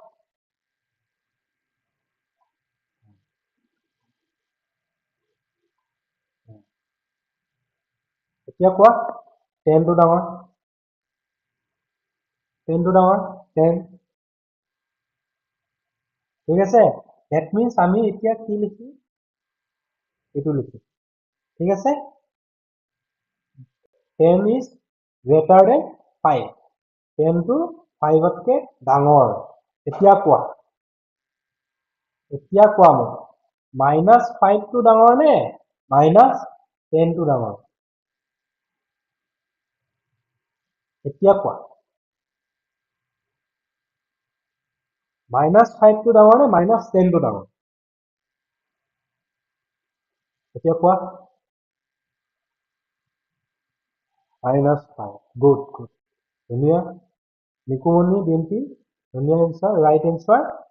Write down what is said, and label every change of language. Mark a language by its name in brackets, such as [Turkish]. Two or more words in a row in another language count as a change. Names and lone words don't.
[Assamese] এতিয়া কোৱা 10 টো ডাঙৰ 10 টো ডাঙৰ 10 ঠিক আছে [English] that means [Assamese] আমি এতিয়া কি লিখি এটো লিখি ঠিক আছে [English] 10 is greater than 5 [Assamese] 10 টো 5 তকে ডাঙৰ এতিয়া কোৱা মই -5 টো ডাঙৰ নে -10 টো ডাঙৰ এতিয়া কোৱা -5 টো ডাঙৰ নে -10 টো ডাঙৰ এতিয়া কোৱা -5 গুড ধুনীয়া নিকুমনি ডিম্পি ধুনীয়া [English] answer right answer